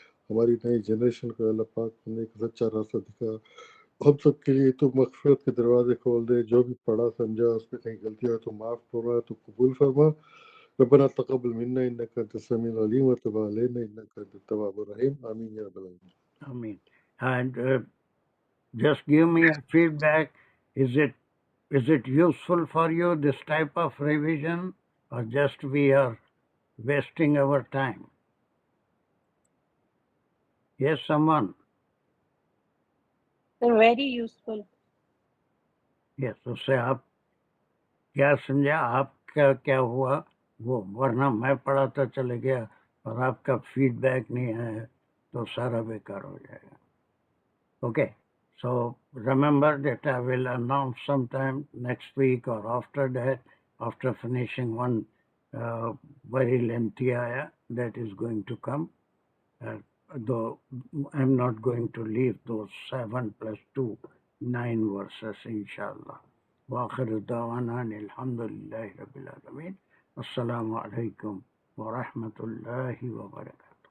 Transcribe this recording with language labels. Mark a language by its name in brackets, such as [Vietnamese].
[Urdu] ہماری نئی جنریشن کو اللہ پاک نے ایک سچا راستہ دکھا. ہم سب کے لیے تو مغفرت کے دروازے کھول دے. جو بھی پڑھا سمجھا اس میں کہیں غلطی ہو تو معاف فرما، تو قبول فرما. [Arabic] ربنا تقبل منا انك انت السميع العليم وتب علينا انك انت التواب الرحيم. آمين يا رب العالمين. [English] Amen. And just give me a feedback. Is it useful for you, this type of revision, or just we are wasting our time? Yes, someone? Very useful. [Urdu] Yes, اس سے آپ کیا سمجھا، آپ کا کیا ہوا وہ، ورنہ میں پڑھاتا چلے گیا اور آپ کا فیڈ بیک نہیں ہے تو سارا بیکار ہو جائے گا. [English] Okay, so remember that I will announce some time next week اور after that, after finishing one very lengthy ayah that is going to come, though I'm not going to leave those 7 plus 2, 9 verses inshallah. [Arabic] وآخر دعوانا الحمد لله رب العالمين. السلام عليكم ورحمة الله وبركاته.